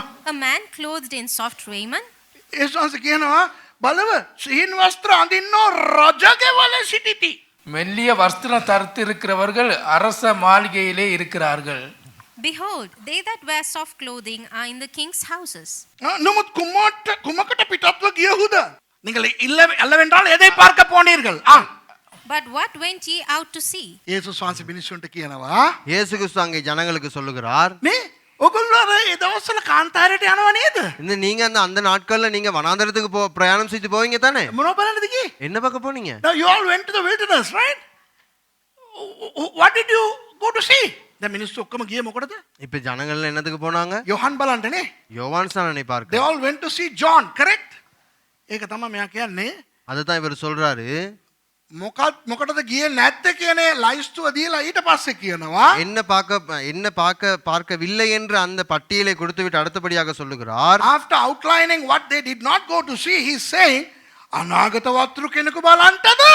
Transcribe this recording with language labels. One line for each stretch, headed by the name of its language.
English: A man clothed in soft raiment?
Sinhala: ඒසන්ස කියනවා බලව සිහින් වස්ත්‍ර අඳින්නෝ රජගෙවල සිටිති.
Tamil: மெல்லிய வஸ்திரம் தரித்திருக்கிறவர்கள் அரச மாளிகையிலே இருக்கிறார்கள்.
English: Behold, they that wear soft clothing are in the king's houses.
Sinhala: නමුත් කුමකට පිටත්ව ගියහුද?
Tamil: நீங்கள் இல்லவென்றால் எதை பார்க்க போனீர்கள்?
English: But what went ye out to see?
Sinhala: යේසුස් වහන්සේ මිනිස්සුන්ට කියනවා
Tamil: இயேசு கிறிஸ்து அங்கே ஜனங்களுக்கு சொல்லுகிறார்,
Sinhala: නේ ඔයගොල්ලෝ අර ඒ දවස්වල කාන්තාරයට යනවා නේද?
Tamil: நீங்க அந்த நாட்கள்ல நீங்க வனாந்தரத்துக்கு பிரயாணம் செய்து போவீங்க தானே?
Sinhala: මොනව බලන්නද ගියේ?
Tamil: என்ன பார்க்க போனீங்க?
English: Now you all went to the wilderness, right? What did you go to see?
Sinhala: දැන් මිනිස්සු ඔක්කොම ගියේ මොකටද?
Tamil: இப்ப ஜனங்கள் என்னத்துக்கு போனாங்க?
Sinhala: යොහන් බලන්නනේ.
Tamil: யோவான் ஸ்நானனை
English: They
Tamil: பார்க்க.
English: all went to see John, correct?
Sinhala: ඒක තමයි මෙයා කියන්නේ.
Tamil: அதுதான் இவர் சொல்றாரு.
Sinhala: මොකටද ගියේ නැත්te කියන ලයිස්තුව දීලා ඊට පස්සේ කියනවා
Tamil: என்ன பார்க்கவில்லை என்று அந்த பட்டியலை கொடுத்துவிட்டு அடுத்தபடியாக சொல்லுகிறார்.
English: after outlining what they did not go to see, he is saying
Sinhala: අනාගත වතුරු කෙනෙකු බලන්නද?